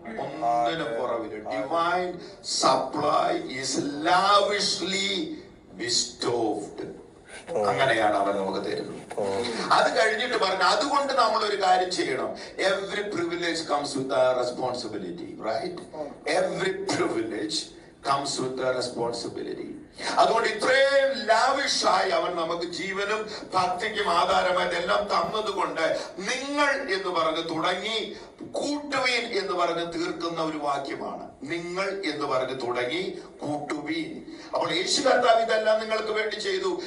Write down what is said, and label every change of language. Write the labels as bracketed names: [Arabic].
[Malayalam] ഒന്നിനും കുറവില്ല. [English] Divine supply is lavishly bestowed. [Malayalam] അങ്ങനെയാണ് അവൻ നമുക്ക് തരുന്നത്. അത് കഴിഞ്ഞിട്ട് പറഞ്ഞു, അതുകൊണ്ട് നമ്മൾ ഒരു കാര്യം ചെയ്യണം. [English] Every privilege comes with a responsibility, right? Every privilege comes with a responsibility. [Malayalam] അതുകൊണ്ട് ഇത്രയും ലാവിഷായി അവൻ നമുക്ക് ജീവനും ഭക്തിക്കും ആധാരമായതെല്ലാം തന്നതുകൊണ്ട് നിങ്ങൾ എന്ന് പറഞ്ഞ് തുടങ്ങി കൂട്ടുവീൻ എന്ന് പറഞ്ഞ് തീർക്കുന്ന ഒരു വാക്യമാണ്. നിങ്ങൾ എന്ന് പറഞ്ഞ് തുടങ്ങി കൂട്ടുവീൻ. അപ്പോൾ യേശു കർത്താവ് ഇതെല്ലാം നിങ്ങൾക്ക് വേണ്ടി ചെയ്തു.